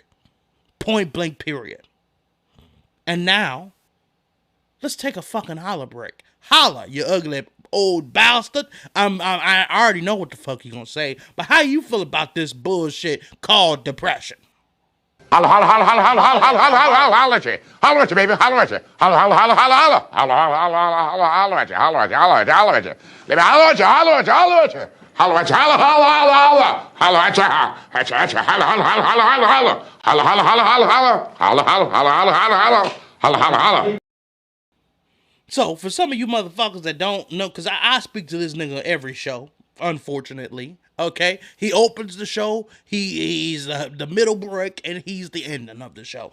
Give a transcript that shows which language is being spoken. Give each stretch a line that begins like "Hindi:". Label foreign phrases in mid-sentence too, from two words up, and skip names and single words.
English: Point blank, period. And now, let's take a fucking holla break. Holla, you ugly old bastard. I already know what the fuck you gonna say, but how you feel about this bullshit called depression? Holla, holla, holla, holla, holla, holla, holla, holla, holla, holla at you. Holla at you, baby. Holla at you. Holla, holla, holla, holla, holla. Holla, holla, holla, holla, holla at you. Holla at you, holla at you, holla at you. Baby, holla at you, holla at you, holla at you. Holla at you, holla, holla, holla, holla. Holla at you, at you, holla, holla, holla, holla, holla, holla. Holla, holla, holla, holla, holla. Holla, holla, holla, holla, holla, holla. Holla, holla, holla. So, for some of you motherfuckers that don't know, because I speak to this nigga every show, unfortunately. Okay, he opens the show, he's the middle break, and he's the ending of the show.